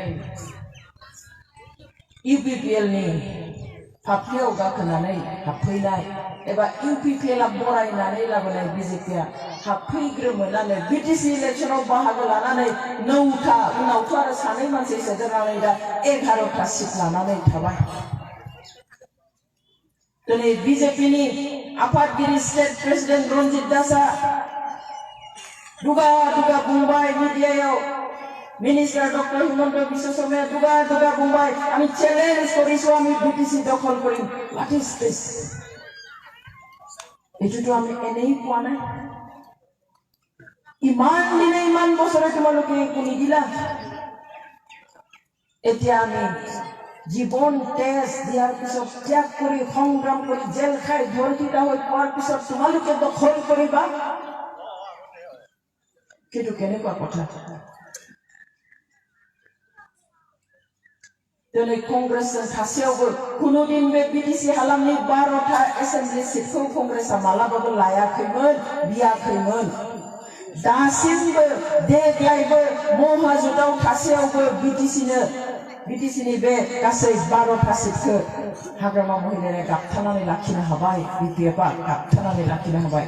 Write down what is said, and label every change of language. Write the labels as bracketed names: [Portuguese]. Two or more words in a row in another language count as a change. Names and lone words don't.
[Bodo] इउपिपिएलनि फाफ्लियाव गाखोनानै हाबफैनाय एबा इउपिपिएलआ बरायनानै लाबोनाय बिजेपिआ हाबफैग्रोमोनानो बिटिसि इलेक्सनाव बाहागो लानानै 9था उनावथ' आरो सानै मानसि सोदेरनानै दा 11था सिट लानानै थाबाय दिनै बिजेपिनि आफादगिरि स्टेट प्रेसिडेन्ट रन्जित दासआ दुगा बुंबाय मिडियायाव मिनिस्टार डक्टर हिमন্ত বিশ্ব শর্মায় दुगा बुंबाय [Assamese] আমি চ্যালেঞ্জ করিছো আমি বিটিসি দখল কৰিম [English] what is this [Assamese] এটোটো আমি এনেই কোৱা নাই ইমান দিনে ইমান বছৰে তোমালোকে কোনি দিলা এতিয়া আমি জীবন তেজ দিয়াৰ পিছত ত্যাগ কৰি সংগ্ৰাম কৰি জেল খাই ধৰ্ষিত হৈ পোৱাৰ পিছত তোমালোকে দখল কৰিবা কিন্তু কেনেকুৱা কথা [Bodo] दिनै कंग्रेसजों थासेयावबो कुनुदिन बे बिटिसि हालामनि 12था एसेम्बलि सिटखौ कंग्रेसआ मालाबाबो लायाखैमोन बियाखैमोन दासिमबो देग्लायबो महाजुटाव थासेयावबो बिटिसिनि बे गासै 12था सिटखौ हाग्रामा महिलाया गाबथानानै लाखिनो हाबाय बिपिएफआ गाबथानानै लाखिनो हाबाय